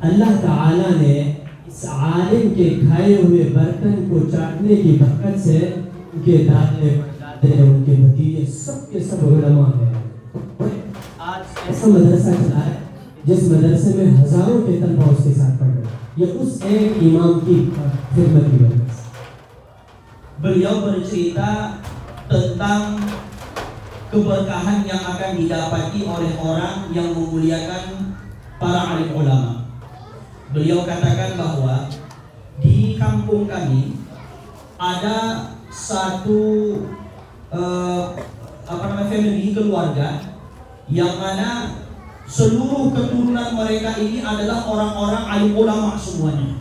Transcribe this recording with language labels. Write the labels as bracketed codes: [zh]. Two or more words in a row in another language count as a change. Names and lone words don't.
[ur] اللہ تعالیٰ نے اس عالم کے کھائے ہوئے برتن کو چاٹنے کی برکت سے انکے دادے انکے بھتیجے سبکے سب علما ہیں. آج ایسا مدرسہ چلا ہے جس مدرسے میں ہزاروں کے طلبا اسکے ساتھ پڑھ رہے، یہ اس ایک امام کی خدمت کی وجہ سے. [id] Beliau bercerita tentang keberkahan yang akan didapati oleh orang yang memuliakan para alim ulama. Beliau katakan bahwa di kampung kami ada satu family, keluarga yang mana seluruh keturunan mereka ini adalah orang-orang alim ulama semuanya.